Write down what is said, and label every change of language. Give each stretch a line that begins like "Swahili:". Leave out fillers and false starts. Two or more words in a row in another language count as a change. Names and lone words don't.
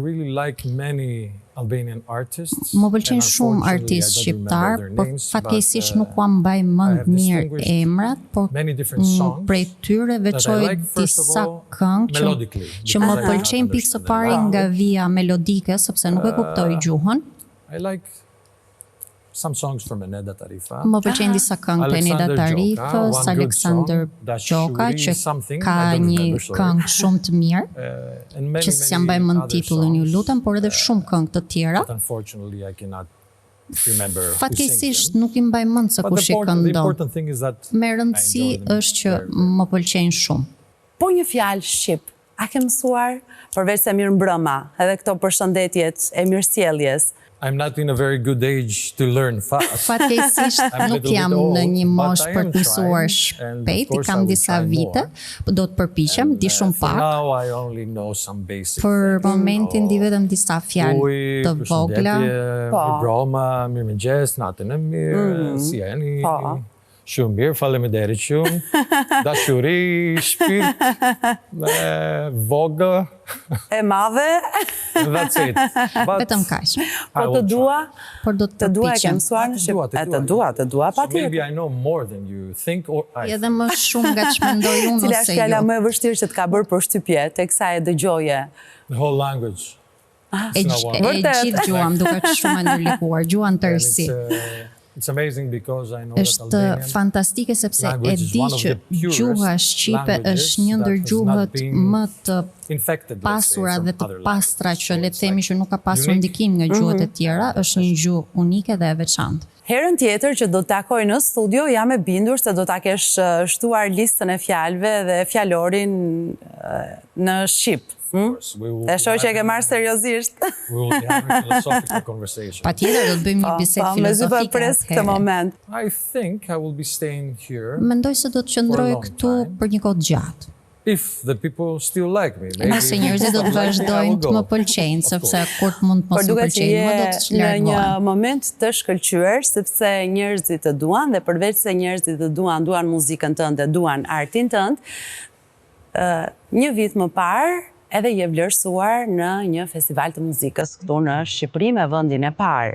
Albanian: Më pëlqejnë shumë artistë shqiptar, por fatkeqësisht nuk kam mbaj mend mirë emrat, por prej tyre veçoj disa këngë që më pëlqejnë pikë së pari nga vija melodike, sepse nuk e kuptoj gjuhën.
English: Some songs from Eneda Tarifa.
Albanian: Më pëlqejnë disa këngë të Eneda Tarifës, Aleksandër Gjoka, që ka një këngë shumë të mirë, që s'ja mbaj mend titullin, ju lutem, por edhe shumë këngë të tjera. Fatkeqësisht nuk i mbaj mend se kush i këndon. Me rëndësi është që më pëlqejnë shumë. Po një fjalë shqip, a ke mësuar? Përveç se mirëmbrëma, edhe këto përshëndetjet e mirësjelljes.
English: I'm not in a very good age to learn fast.
Albanian: Fatkeqësisht nuk jam në një moshë për të mësuar shpejt, i kam disa vite, do të përpiqem, di shumë pak. Për momentin di vetëm disa fjalë të vogla. Mirëmbrëma, mirëmëngjes, natën e mirë, si jeni? Shumë mirë, faleminderit shumë. Dashuri, shpirt, vogël. E madhe.
English: That's it.
Albanian: Vetëm kaq. Po të dua, por do të dua që mësuar në shqip. Të dua patjetër.
English: Maybe I know more than you think or I.
Albanian: Edhe më shumë nga ç'mendoj unë ose ju. Cila është fjala më e vështirë që të ka bërë përshtypje teksa e dëgjoje?
English: The whole language.
Albanian: E gjithë gjuhën duket shumë e ndërlikuar, gjuhën tërësi.
English: It's amazing because I know that
Albanian: është fantastike sepse e di që gjuha shqipe është një ndër gjuhët më të pasura dhe të pastra që le të themi që nuk ka pasur ndikim nga gjuhët e tjera, është një gjuhë unike dhe e veçantë. Herën tjetër që do të takoj në studio, jam e bindur se do ta kesh shtuar listën e fjalëve dhe fjalorin në shqip. E shoh që e ke marrë seriozisht. Patjetër do të bëjmë një bisedë filozofike. Pres këtë moment.
English: I think I will be staying here.
Albanian: Mendoj se do të qëndroj këtu për një kohë gjatë.
English: if the people still like me.
Albanian: Nëse njerëzit do të vazhdojnë të më pëlqejnë, sepse kur të mund të mos më pëlqejnë, më do të largohen. Në një moment të shkëlqyer, sepse njerëzit të duan dhe përveç se njerëzit të duan muzikën tënde, duan artin tënd, një vit më parë edhe je vlerësuar në një festival të muzikës këtu në Shqipëri me vendin e parë.